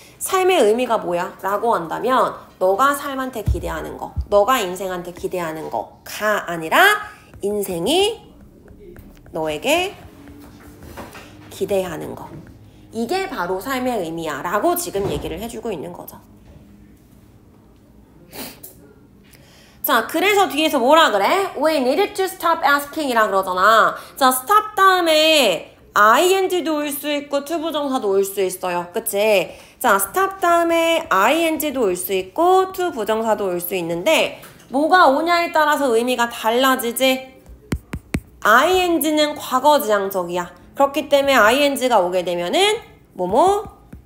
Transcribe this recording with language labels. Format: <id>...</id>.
<ko>삶의 의미가 뭐야? 라고 한다면 너가 삶한테 기대하는 거, 너가 인생한테 기대하는 거가 아니라 인생이 너에게 기대하는 거. 이게 바로 삶의 의미야 라고 지금 얘기를 해주고 있는 거죠. 자, 그래서 뒤에서 뭐라 그래?</ko> <en>We needed to stop asking</en> <ko>이라 그러잖아. 자, stop 다음에 ing도 올 수 있고 투부정사도 올 수 있어요. 그치? 자, stop 다음에 ing도 올 수 있고 투부정사도 올 수 있는데 뭐가 오냐에 따라서 의미가 달라지지? ing는 과거지향적이야. 그렇기 때문에 ing가 오게 되면은 뭐뭐?</ko>